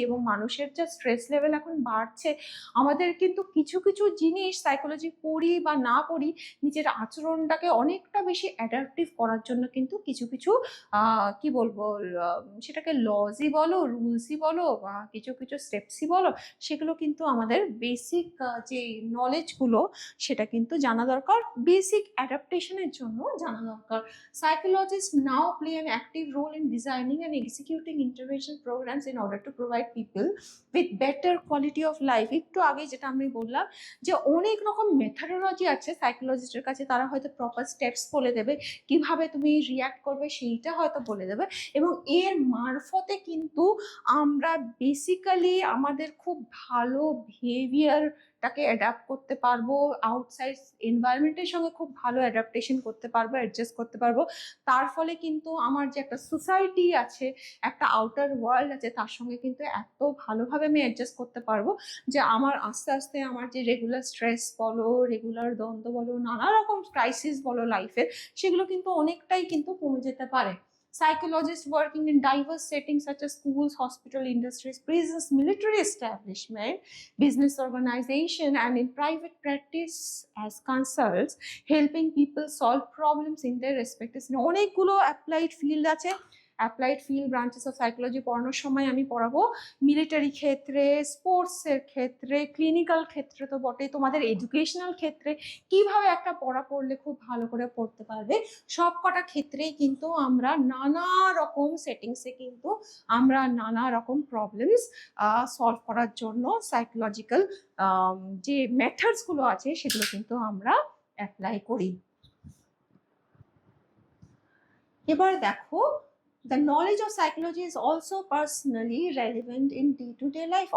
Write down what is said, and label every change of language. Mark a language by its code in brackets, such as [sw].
[bn] এবং মানুষের যে স্ট্রেস লেভেল এখন বাড়ছে, আমাদের কিন্তু কিছু কিছু জিনিস সাইকোলজি পড়ি বা না পড়ি, নিজের আচরণটাকে অনেকটা বেশি অ্যাডাপটিভ করার জন্য কিন্তু কিছু কিছু কি বলবো, সেটাকে লজই বলো, রুলসই বলো, বা কিছু কিছু স্টেপসই বলো, সেগুলো কিন্তু আমাদের বেসিক যে নলেজগুলো সেটা কিন্তু জানা দরকার, বেসিক অ্যাডাপ্টেশনের জন্য জানা দরকার। [en] Psychologists now play an active role in designing and executing intervention programs in order to provide people with better quality of life। [bn] একটু আগে যেটা আমি বললাম যে অনেক রকম মেথডোলজি আছে সাইকোলজিস্টের কাছে, তারা হয়তো প্রপার স্টেপস বলে দেবে, কিভাবে তুমি রিয়াক্ট করবে সেইটা হয়তো বলে দেবে, এবং এর মারফতে কিন্তু আমরা বেসিক্যালি আমাদের খুব ভালো বিহেভিয়ারটাকে অ্যাডাপ্ট করতে পারবো, আউটসাইড এনভায়রনমেন্টের সঙ্গে খুব ভালো অ্যাডাপ্টেশন করতে পারবো, অ্যাডজাস্ট করতে পারবো। তার ফলে কিন্তু আমার যে একটা সোসাইটি আছে, একটা আউটার ওয়ার্ল্ড আছে, তার সঙ্গে কিন্তু এত ভালোভাবে আমি অ্যাডজাস্ট করতে পারবো যে আমার আস্তে আস্তে আমার যে রেগুলার স্ট্রেস বলো, রেগুলার দ্বন্দ্ব বলো, নানা রকম ক্রাইসিস বলো লাইফের, সেগুলো কিন্তু অনেকটাই কিন্তু কমে যেতে পারে। [en] Psychologists working in diverse settings such as schools, hospital, industries, prisons, military establishment, business organization, and in private practice as consultants, helping people solve problems in their respective [bn] অনেকগুলো অ্যাপ্লাইড ফিল্ড আছে। Applied field branches of psychology পড়ানোর সময় আমি পড়াবো military ক্ষেত্রে, স্পোর্টসের ক্ষেত্রে, clinical ক্ষেত্রে তো বটে, তোমাদের এডুকেশনাল ক্ষেত্রে কিভাবে একটা পড়া পড়লে খুব ভালো করে পড়তে পারবে, সব কটা ক্ষেত্রেই কিন্তু আমরা নানা রকম সেটিংসে কিন্তু আমরা নানা রকম প্রবলেমস সলভ করার জন্য সাইকোলজিক্যাল যে মেথডসগুলো আছে সেগুলো কিন্তু আমরা অ্যাপ্লাই করি। এবার দেখো, [en] the knowledge of psychology is also personally relevant in day-to-day life।